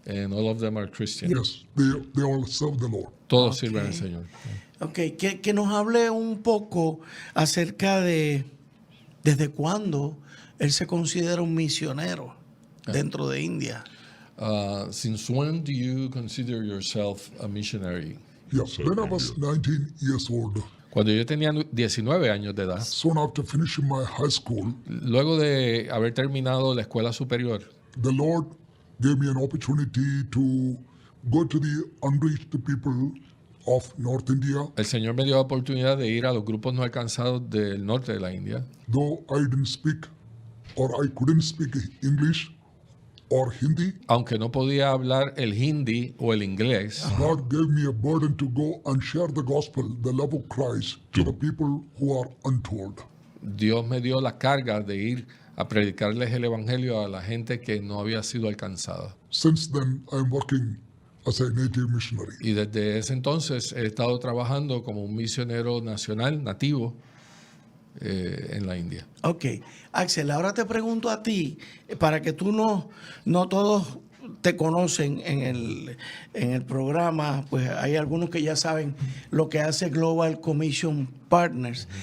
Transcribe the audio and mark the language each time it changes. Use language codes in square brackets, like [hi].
[en] And all of them are Christian. Yes, they all serve the Lord. [es] Todos sirven al Señor. Ok, que nos hable un poco acerca de ¿Desde cuándo él se considera un misionero dentro de India? [en] Since when do you consider yourself a missionary? Yes, when I was 19 years old, [es] Cuando yo tenía 19 años de edad, [en] soon after finishing my high school, [es] luego de haber terminado la escuela superior, [en] the Lord gave me an opportunity to go to the unreached people of North India. [es] el Señor me dio la oportunidad de ir a los grupos no alcanzados del norte de la India. [en] Though I didn't speak or I couldn't speak English or Hindi, [es] Aunque no podía hablar el hindi o el inglés, [en] God gave me a burden to go and share the gospel, the love of Christ, to the people who are untold. [es] Dios me dio la carga de ir a predicarles el evangelio a la gente que no había sido alcanzada. [en] Since then, I'm working as a native missionary. [es] Y desde ese entonces he estado trabajando como un misionero nacional, nativo, en la India. Ok, Axel, ahora te pregunto a ti, para que tú no todos te conocen en el programa, pues hay algunos que ya saben lo que hace Global Commission Partners.